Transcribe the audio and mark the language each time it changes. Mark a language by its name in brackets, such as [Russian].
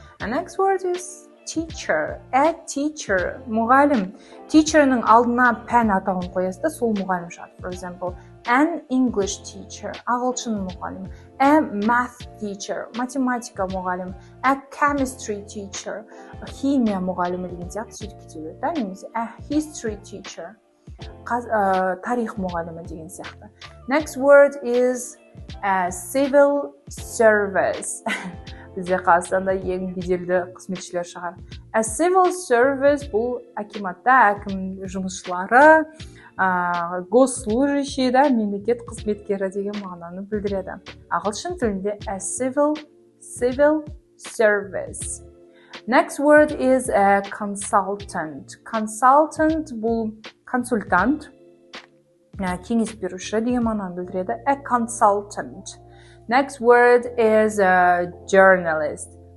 [English] And next word is teacher. [Kazakh] Teacher, мұғалім. Teacher'ның алдына пән атауын қоясыз, сол мұғалім шығады. [English] For example, an English teacher, [Kazakh] ағылшын мұғалім. [English] A math teacher, [Kazakh] математика мұғалім. A chemistry teacher, химия мұғалімі деген сияқты сөйтіп кете береді, да, немесе [English] a history teacher, [Kazakh] тарих мұғалімі деген сияқты. [English] Next word is civil service. [Kazakh] Бізде Қазақстанда ең беделді қызметшілер шығар. Civil service бұл акиматта әкім жұмысшылары, госслужащий, да, мемлекет қызметкері деген мағынаны білдіреді. Ағылшын тілінде civil service. [English] Next word is consultant. [Kazakh] Consultant бұл консультант, кеңес беруші деген мағынаны білдіреді. [English] A consultant. Next word is journalist.